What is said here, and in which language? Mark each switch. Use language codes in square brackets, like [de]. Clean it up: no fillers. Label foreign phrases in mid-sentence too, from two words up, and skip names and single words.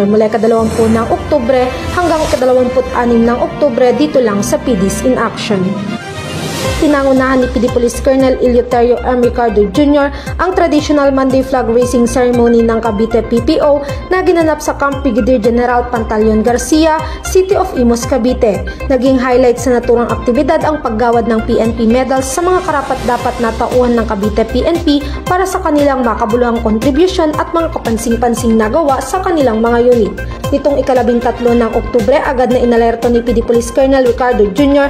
[tl] mula ika-20 ng Oktubre hanggang ika-26 ng Oktubre dito lang sa PDs in Action. Pinangunahan ni PD Police Colonel Eleuterio M. Ricardo Jr. ang [en] traditional Monday flag raising ceremony [tl] ng Cavite PPO na ginanap sa Camp Brigadier General Pantaleon Garcia, City of Imus, Cavite. Naging highlight sa naturang aktibidad ang paggawad ng PNP medals sa mga karapat-dapat na tauhan ng Cavite PNP para sa kanilang makabuluhang kontribusyon at mga kapansing-pansing nagawa sa kanilang mga unit. Nitong ika-13 ng Oktubre, agad na inalerto ni PD Police Colonel Ricardo Jr.